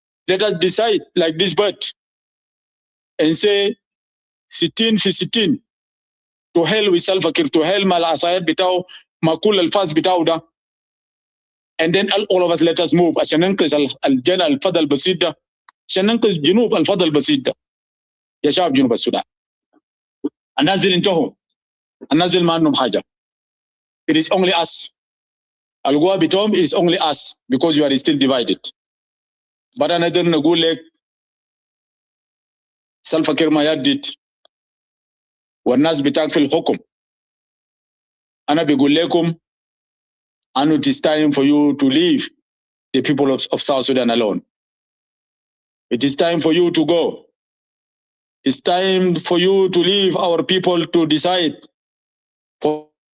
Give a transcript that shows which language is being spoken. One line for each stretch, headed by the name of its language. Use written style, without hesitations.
English: Let us decide like this bird and say 60 في 60 to hell with Salva Kiir, to hell
Arabic: مع العصايات بتاعه مع كل الفاس بتاعه ده.
English: And then all of us let us move
Arabic: عشان ننقذ الجنة الفضل البسيط ده، عشان ننقذ جنوب الفضل البسيط ده يا شعب جنوب السودان. النازل انتهوا، النازل ما عندهم حاجة.
English: It is only us.
Arabic: القوة بتاعهم
English: is only us because you are still divided.
Arabic: but أنا نقدر نقول لك سلفا كير ما يدد والناس بتاعك في الحكم. أنا بقول لكم أنه
English: it is time for you to leave the people of South Sudan alone. It is time for you to go. It's time for you to leave our people to decide for